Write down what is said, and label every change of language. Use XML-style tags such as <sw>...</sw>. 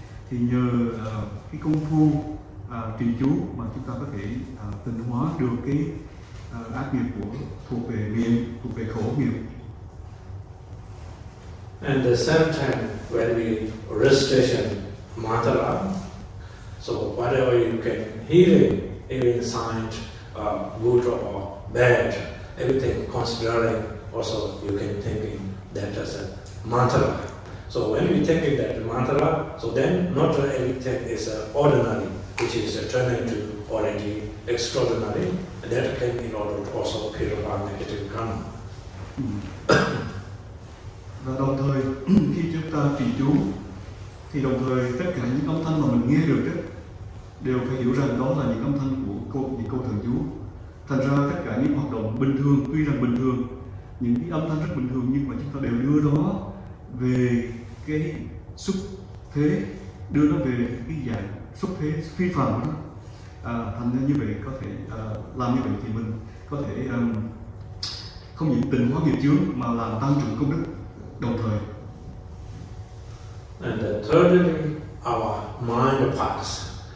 <vi>Thì nhờ cái công phu trì chú mà chúng ta có thể tịnh hóa được cái ác nghiệp thuộc về miệng, thuộc về khẩu nghiệp.</vi> <en>And at the same time, when we recitation mantra, so whatever you can hearing, even sound good or bad, everything considering, also you can thinking that as a mantra. So when we thinking that mantra, so then not everything is ordinary, which is turning to already extraordinary, and that can in order to also purify negative karma.</en> <vi>Và đồng thời khi chúng ta trì chú thì đồng thời tất cả những âm thanh mà mình nghe được đó, đều phải hiểu rằng đó là những âm thanh của những câu thần chú. Thành ra tất cả những hoạt động bình thường, tuy rằng bình thường, những cái âm thanh rất bình thường, nhưng mà chúng ta đều đưa đó về cái xuất thế, đưa nó về cái dạng xuất thế phi phàm của nó. Thành ra như vậy có thể làm như vậy thì mình có thể không những tịnh hóa nghiệp chướng mà làm tăng trưởng công đức đồng thời.</vi> <en>And thirdly, our mind parts.</en>